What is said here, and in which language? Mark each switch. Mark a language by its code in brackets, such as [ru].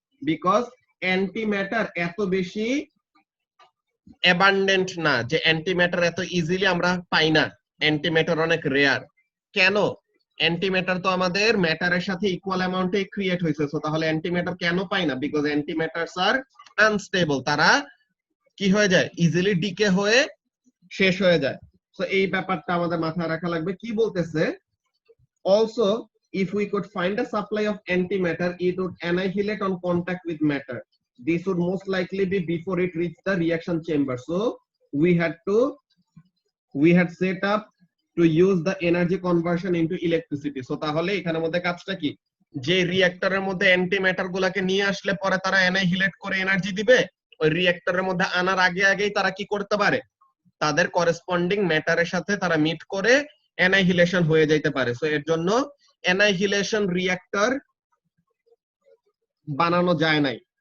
[bn] Because anti matter এত বেশি abundant না, যে অ্যান্টি ম্যাটার এত ইজিলি আমরা পাই না, অ্যান্টি ম্যাটার অনেক রেয়ার। কেন? অ্যান্টি ম্যাটার তো আমাদের ম্যাটারের সাথে ইকুয়াল অ্যামাউন্টে ক্রিয়েট হয়েছে। সো তাহলে অ্যান্টি ম্যাটার কেন পাই না? Because anti matters আর unstable, তারা কি হয়ে যায়, ইজিলি ডিকে হয়ে শেষ হয়ে যায়। সো এই ব্যাপারটা আমাদের মাথায় রাখা লাগবে। কি বলতেছে, [en] also if we could find a supply of antimatter, it would annihilate on contact with matter. This would most likely be before it reached the reaction chamber. So we had set up to use the energy conversion into electricity. [bn] So তাহলে এখানের মধ্যে কাজটা কি, যে রিঅ্যাক্টরের মধ্যে antimatter গুলাকে নিয়ে আসলে পরে তারা অ্যানাইহিলেট করে এনার্জি দিবে, ওই রিঅ্যাক্টরের মধ্যে আনার আগে আগেই তারা কি করতে পারে, তাদের করেসপন্ডিং ম্যাটারের সাথে তারা মিট করে অ্যানাইহিলেশন হয়ে যাইতে পারে। সো এর জন্য অ্যানাইহিলেশন রিঅ্যাক্টর বানানো যায় নাই।